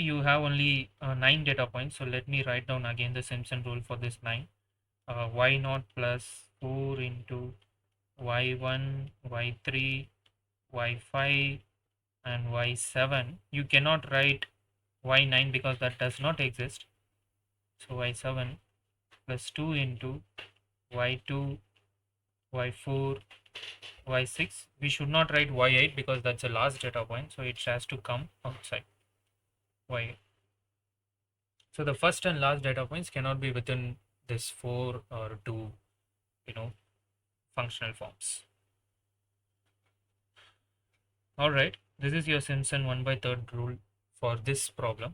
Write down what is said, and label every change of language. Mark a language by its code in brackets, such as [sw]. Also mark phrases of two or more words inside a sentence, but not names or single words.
[en] You have only 9 data points, so let me write down again the Simpson rule for this 9. Y naught plus 4 into y1 y3 y5 and y7. You cannot write y9 because that does not exist, so y7 plus 2 into y2 y4 y6. We should not write y8 because that's the last data point, so it has to come outside y8. So the first and last data points cannot be within this 4 or 2 functional forms. All right, this is your Simpson 1 by 3 rule for this problem.